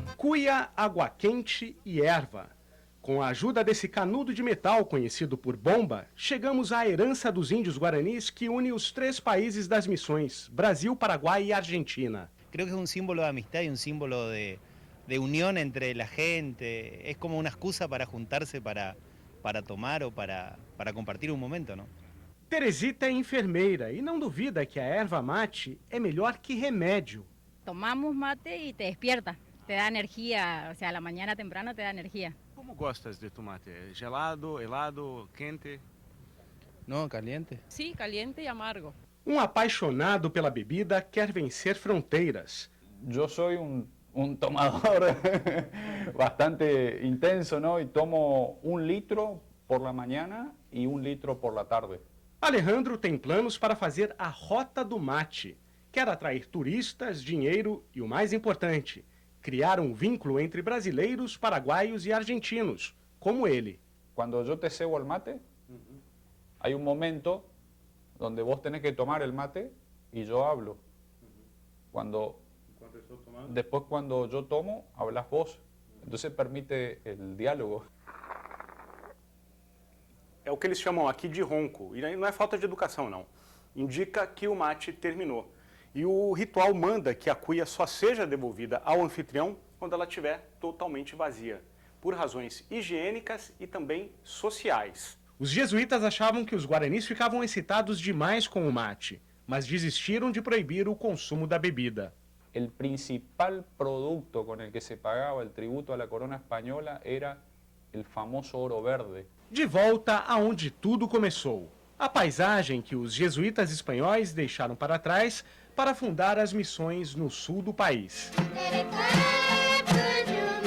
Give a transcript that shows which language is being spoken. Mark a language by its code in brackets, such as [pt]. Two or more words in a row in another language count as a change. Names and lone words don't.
[pt] cuia, água quente e erva. Com a ajuda desse canudo de metal conhecido por bomba, chegamos à herança dos índios guaranis que une os 3 países das missões, Brasil, Paraguai e Argentina. [es] Creo que es un símbolo de amistad y un símbolo de unión entre la gente. Es como una excusa para juntarse para tomar o para compartir un momento, ¿no? [pt] Teresita é enfermeira e não duvida que a erva mate é melhor que remédio. [es] Tomamos mate y te despierta, te da energía, o sea, a la mañana temprano te da energía. [pt] Como gostas de tu mate? Gelado, helado, quente? [es] No, caliente. Sí, caliente y amargo. [pt] Um apaixonado pela bebida quer vencer fronteiras. [es] Yo soy un tomador bastante intenso, ¿no? Y tomo 1 litro por la mañana y 1 litro por la tarde. [pt] Alejandro tem planos para fazer a Rota do Mate. Quer atrair turistas, dinheiro e, o mais importante, criar um vínculo entre brasileiros, paraguaios e argentinos, como ele. [es] Cuando yo te cebo el mate, hay un momento donde vos tenés que tomar el mate y yo hablo. Después cuando yo tomo, hablas vos. Entonces permite el diálogo. [pt] É o que eles chamam aqui de ronco, e não é falta de educação, não. Indica que o mate terminou. E o ritual manda que a cuia só seja devolvida ao anfitrião quando ela estiver totalmente vazia, por razões higiênicas e também sociais. Os jesuítas achavam que os guaranis ficavam excitados demais com o mate, mas desistiram de proibir o consumo da bebida. [es] El principal producto con el que se pagaba el tributo a la corona española era el famoso oro verde. [pt] De volta aonde tudo começou, a paisagem que os jesuítas espanhóis deixaram para trás para fundar as missões no sul do país. [en] Let it clap, good